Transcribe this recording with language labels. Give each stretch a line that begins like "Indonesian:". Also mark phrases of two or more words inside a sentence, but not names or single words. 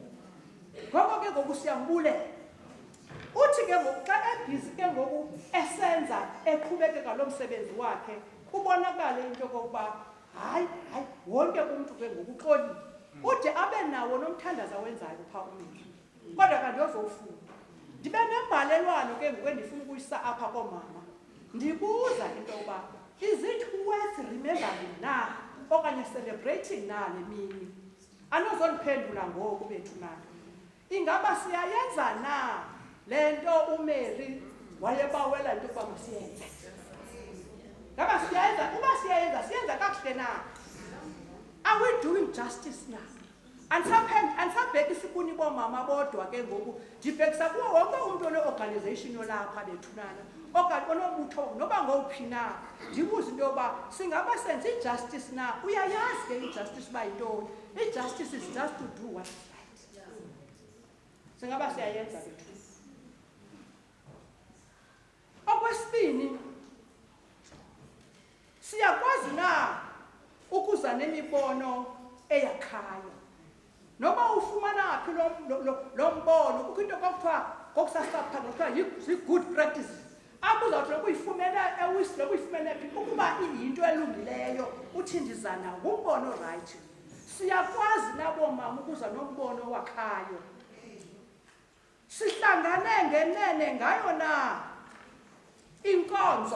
Xhosa: Ngoko ke ngoku siyambulela uthi ke ngoku xa ebhizi ke ngoku esenza eqhubekeka lo msebenzi wakhe kubonakala into yokokuba hayi wonke umuntu ke ngoku uxolile ude abe nawo nomthandazo awenzayo phaa uMary. Kodwa kanti yozofunda ndibe nembalelwano ke ngoku endifuna ukuyisa apha koomama ndibuza into yokuba
English: is it worth remembering
Xhosa: na okanye celebrating na le mini? Anozondiphendula ngoku bethu na ingaba siyayenza na le nto uMary wayebawela into yokuba masiyenze? Ngaba siyayenza? Uba siyenza kakuhle na?
English: Are we doing justice now?
Xhosa: Andisabhekisa kuni boomama bodwa ke ngoku ndibhekisa kuwo wonke umntu one-organization yolapha bethunana okanye onobutho noba ngowuphi na. Ndibuza into yoba singaba senza i-justice na? Uyayazi ke i-justice uba yintoni.
English: I-justice is just to do what is right.
Xhosa: Singaba siyayenza bethu. Okwesibini, siyakwazi na ukuza nemibono eyakhayo? Noba ufumana phi lo mbono kukho into kwakuthiwa kokusasapha kuthiwa yi-
English: good practice
Xhosa: apho uzawuthi lokuyifumene ewisile kuyifumene phi ukuba iyinto elungileyo uthi ndizana ngumbono right. Siyakwazi naboomama ukuza nombono owakhayo. Sihlangane ngenene ngayo na inkonzo?